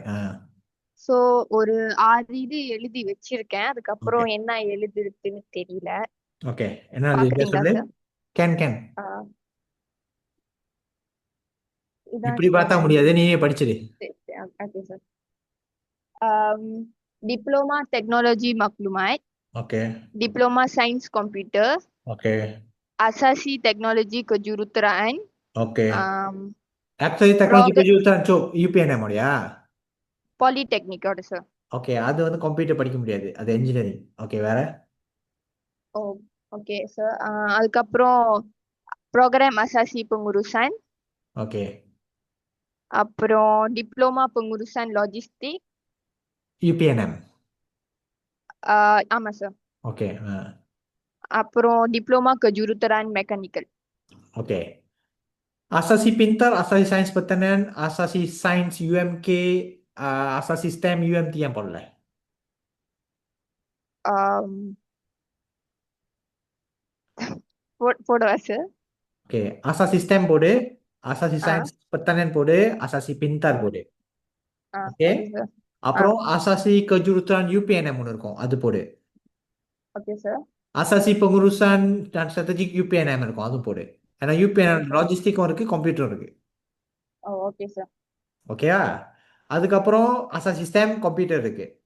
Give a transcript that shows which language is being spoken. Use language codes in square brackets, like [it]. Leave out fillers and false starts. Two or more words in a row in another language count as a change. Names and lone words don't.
[ta] ஸோ ஒரு 6 இது எழுதி வச்சிருக்கேன், அதுக்கப்புறம் என்ன எழுதுறதுன்னு தெரியல. ஓகே, என்ன பாக்குறீங்களா சொல்லு. சார்? கேன் இதான் இப்படி பார்த்தா சார். முடியாது, நீயே படிச்சிடு. ஓகே சார். டிப்ளமா டெக்னாலஜி மக்லுமாத். Okay. Diploma Sains Komputer, Okay. Asasi Teknologi Kejuruteraan, Okay. Actually, teknologi kejuruteraan UPNM ஓடயா? Polytechnic ஓட சார். ஓகே, அது வந்து கம்ப்யூட்டர் படிக்க முடியாது, அது இன்ஜினியரிங். ஓகே, வேற? ஓ ஓகே சார். அதுக்கப்புறம் ப்ரோக்ராம் அசாசி pengurusan. ஓகே. அப்புறம் டிப்ளமா pengurusan லாஜிஸ்டிக். UPNM. ஆமா சார். ஓகே. அப்புறம் டிப்ளமா kejuruteraan மெக்கானிக்கல். ஓகே. Asasi Pintar, Asasi Sains Pertanian, Asasi Sains UMK, Asasi STEM UMT yang போடல. போடுவா சார். ஓகே, Asasi STEM போடு, Asasi Sains Pertanian போடு, Asasi Pintar போடு. ஓகே. அப்புறம் Asasi Kejuruteraan UPNM ஒன்று இருக்கும், அது போடு. ஓகே சார். Asasi Pengurusan dan Strategik UPNM இருக்கும், அது போடு. ஏன்னா UPNM லாஜிஸ்டிக்கும் இருக்கு, கம்ப்யூட்டரும் இருக்கு. ஓகே சார். ஓகேயா? அதுக்கப்புறம் Asasi STEM கம்ப்யூட்டர் இருக்கு.